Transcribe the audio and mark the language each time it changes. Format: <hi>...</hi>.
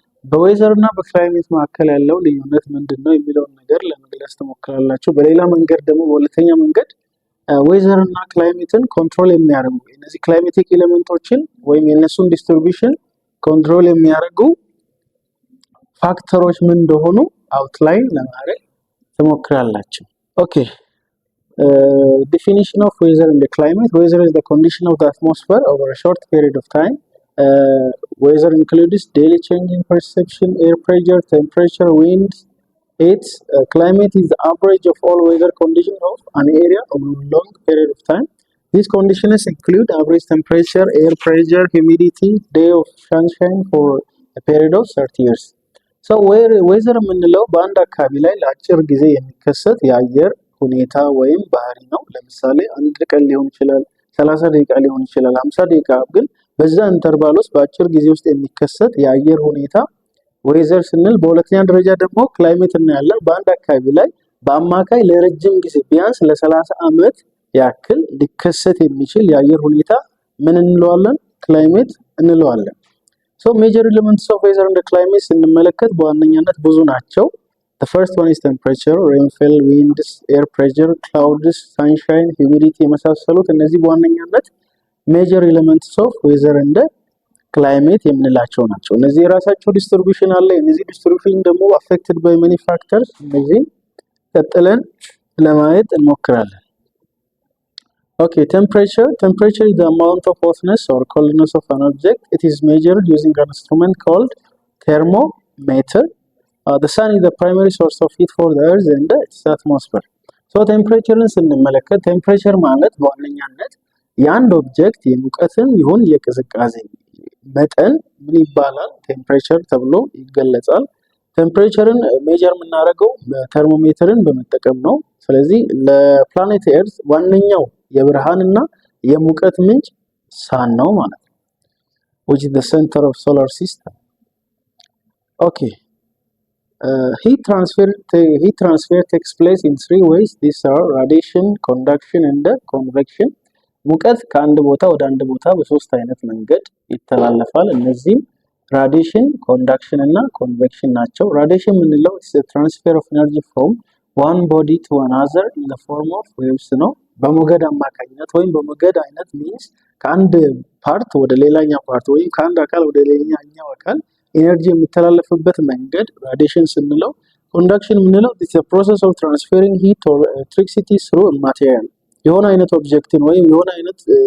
<am>በዌዘር እና በክላይሜት መካከል ያለው ልዩነት ምንድነው የሚለውን ነገር ለመግለጽ ትሞክራላችሁ። በሌላ መንገድ ደግሞ በሁለተኛ መንገድ ዌዘር እና ክላይሜትን ኮንትሮል የሚያደርጉ እነዚህ ክላይሜቲክ ኤሌመንቶችን ወይም የነሱን ዲስትሪቢዩሽን ኮንትሮል የሚያደርጉ ፋክተሮች ምን እንደሆኑ outline ለማድረግ ትሞክራላችሁ። Okay.</am> <en>Definition of weather and the climate. Weather is the condition of the atmosphere over a short period of time. Weather includes daily change in perception, air pressure, temperature, winds. Its climate is the average of all weather conditions of an area over a long period of time. These conditions include average temperature, air pressure, humidity, day of sunshine for a period of 30 years.</en> <am>ዌዘር የምንለው በአንድ አካባቢ ላይ ለአጭር ጊዜ የሚከሰት የአየር ሁኔታ ወይም ባህሪ ነው። ለምሳሌ አንድ ቀን ሊሆን ይችላል፣ 30 ደቂቃ ሊሆን ይችላል፣ 50 ደቂቃ፣ ግን በዛ ኢንተርቫል ውስጥ በአጭር ጊዜ ውስጥ የሚከሰት የአየር ሁኔታ ዌዘር ስንል፣ በሁለተኛ ደረጃ ደግሞ ክላይሜት እናያለን። በአንድ አካባቢ ላይ በአማካይ ለረጅም ጊዜ ቢያንስ ለ30 ዓመት ያክል ሊከሰት የሚችል የአየር ሁኔታ ምን እንለዋለን? ክላይሜት እንለዋለን።</am> <en>Major elements of weather and climate</en> <am>ስንመለከት በዋነኛነት ብዙ ናቸው።</am> <en>The first one is temperature, rainfall, winds, air pressure, clouds, sunshine, humidity</en> <am>የመሳሰሉት እነዚህ በዋነኛነት</am> <en>major elements of weather and climate</en> <am>የምንላቸው ናቸው። እነዚህ የራሳቸው ዲስትሪቢዩሽን አለ። እነዚህ ዲስትሪቢዩሽን ደግሞ</am> <en>affected by many factors።</en> <am>እነዚህ ቀጥለን ለማየት እንሞክራለን።</am> <en>Okay, temperature. Temperature is the amount of hotness or coldness of an object. It is measured using an instrument called thermometer. The sun is the primary source of heat for the earth and its atmosphere.</en> <am>ቴምፕሬቸርን ስንመለከት ቴምፕሬቸር ማለት በዋነኛነት የአንድ ኦብጀክት የሙቀትን ይሁን የቅዝቃዜ መጠን ምን ይባላል? ቴምፕሬቸር ተብሎ ይገለጻል። ቴምፕሬቸርን ሜጀር የምናደርገው ተርሞሜተርን በመጠቀም ነው። ስለዚህ ለፕላኔት ኤርዝ ዋነኛው የብርሃንና የሙቀት ምንጭ ሳን ነው ማለት ነው።</am> <en>which is the center of solar system. Okay. Heat transfer takes place in three ways. These are radiation, conduction and convection.</en> <am>ሙቀት ከአንድ ቦታ ወደ አንድ ቦታ በሶስት አይነት መንገድ ይተላለፋል። እነዚህም ራዲሽን፣ ኮንዳክሽን እና ኮንቬክሽን ናቸው። ራዲሽን የምንለው</am> <en>is the transfer of energy from one body to another in the form of waves</en> <am>ነው። በሞገድ አማካኝነት ወይም በሞገድ አይነት ሚንስ ከአንድ ፓርት ወደ ሌላኛው ፓርት ወይም ከአንድ አካል ወደ ሌላኛው አካል ኤነርጂ የሚተላለፍበት መንገድ ራዲሽን ስንለው፣ ኮንዳክሽን የምንለው</am> <en>is the process of transferring heat or electricity through a material</en> <am>የሆነ አይነት ኦብጀክትን ወይም የሆነ አይነት</am>